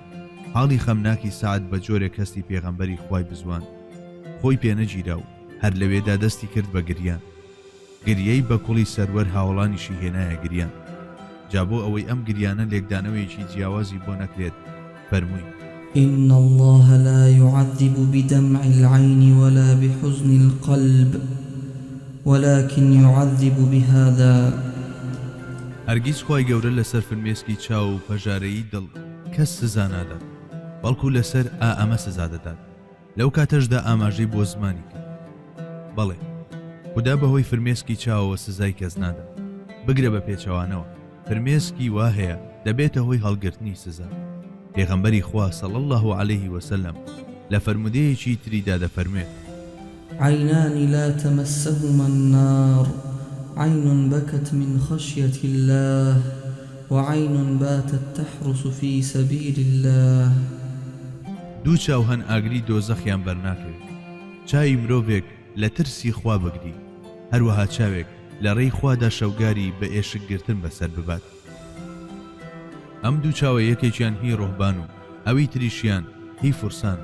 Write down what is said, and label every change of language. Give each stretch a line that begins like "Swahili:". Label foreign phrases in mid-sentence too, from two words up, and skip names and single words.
Central Kurdish: حاڵی خەمناکی سعد بە جۆرێک هەستی پێغەمبەری خوای بزوان خۆی پێنەگیرا و هەر لەوێدا دەستی کرد بە گریان. گریەی بە کوڵی سەروەر هاوڵانیشی هێنایە گریان. جا بۆ ئەوەی ئەم گریانە لێکدانەوەیەکی جیاوازی بۆ نەکرێت فەرمووی
Arabic: إن الله لا يعذب بدمع العين ولا بحزن القلب ولكن يعذب بهذا.
Central Kurdish: هەرگیز خوای گەورە لەسەر فرمێسکی چاو و پەژارەیی دڵ کەس سزا نادات، بەڵکو لەسەر ئەمە سزا دەدات. لەو کاتەشدا ئاماژەی بۆ زمانی کرد. بەڵێ خدا بەهۆی فرمێسکی چاوەوە سزای کەس نادات. بگرە بە پێچەوانەوە فرمێسکی وا هەیە دەبێتە هۆی هەڵگرتنی سزا. پێغەمبەری خوا
Arabic: صلی الله علیه وسلم
Central Kurdish: لە فەرمودەیەکی تریدا دەفەرمێت
Arabic: عينان لا تمسهما النار، عين بكت من خشية الله وعين باتت تحرس في سبيل الله.
Central Kurdish: دوو چاو هەن ئاگری دۆزەخیان بەرناکەوێت. چاوی مرۆڤێک لە ترسی خوا بگری، هەروەها چاوێک لە ڕێی خوادا شەوگاری بە ئێشک گرتن بەسەر ببات. ئەم دوو چاوە یەکێکیان هی ڕۆحبان و ئەوی تریشیان هی فورسان.